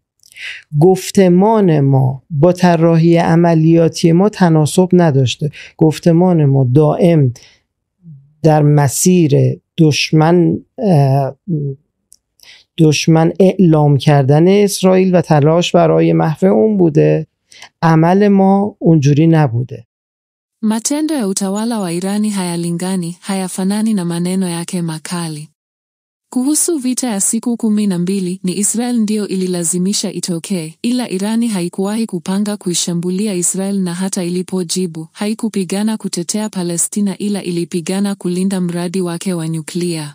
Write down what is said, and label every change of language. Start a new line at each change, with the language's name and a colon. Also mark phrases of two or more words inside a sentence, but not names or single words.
Persian: گفتمان ما با طراحی عملیاتی ما تناسب نداشته. گفتمان ما دائم در مسیر دشمن اعلام کردن اسرائیل و تلاش برای محو اون بوده. عمل ما اونجوری نبوده.
Swahili: Matendo ya utawala wa Irani hayalingani, hayafanani na maneno yake makali. Kuhusu vita ya siku 12 ni Israel ndio ililazimisha itokee, ila Irani haikuwahi kupanga kuishambulia Israel na hata ilipojibu, haikupigana kutetea Palestina ila ilipigana kulinda mradi wake wa nyuklia.